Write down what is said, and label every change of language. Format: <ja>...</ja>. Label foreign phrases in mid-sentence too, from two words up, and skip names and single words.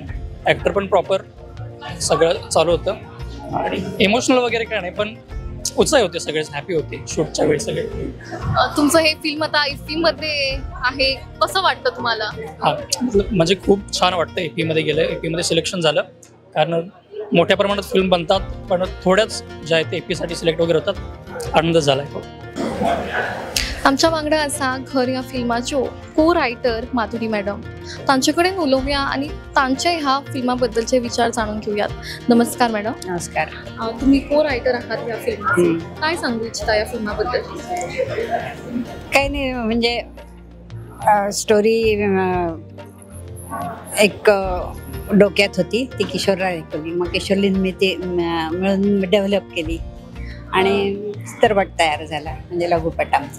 <mr>ॲक्टर पण प्रॉपर सगळं चालू होतं आणि इमोशनल वगैरे काय नाही, पण उत्साही होते, सगळेच हॅपी होते शूटच्या वेळी सगळे. तुमचं हे फिल्म आता इफ्फी मध्ये आहे, कसं वाटतं तुम्हाला? हा म्हणजे खूप छान वाटतं. एपी मध्ये गेलं, एपी मध्ये सिलेक्शन झालं, कारण मोठ्या प्रमाणात फिल्म बनतात पण थोड्याच ज्या आहेत एपी साठी सिलेक्ट वगैरे होतात. आनंद झालाय.</mr> <kok>आमच्या वांगडा असा घर या फिल्माच्यो</kok> <en>co writer</en> <kok>माधुरी मॅडम, तांचे कडेन उलोवया आणि तांचे ह्या फिल्माबद्दलचे विचार जाणून घेऊयात. नमस्कार मॅडम. नमस्कार.</kok> <mr>तुम्ही</mr> <en>co writer</en> <mr>आहात या फिल्माचे, काय सांगू इच्छिता या फिल्माबद्दल? काही नाही, म्हणजे स्टोरी एक डोक्यात होती, ती किशोरला ऐकवली, मग किशोरलीन मी ते मिळून डेव्हलप केली आणि चित्रपट तयार झाला, म्हणजे लघुपट आमचा.</mr>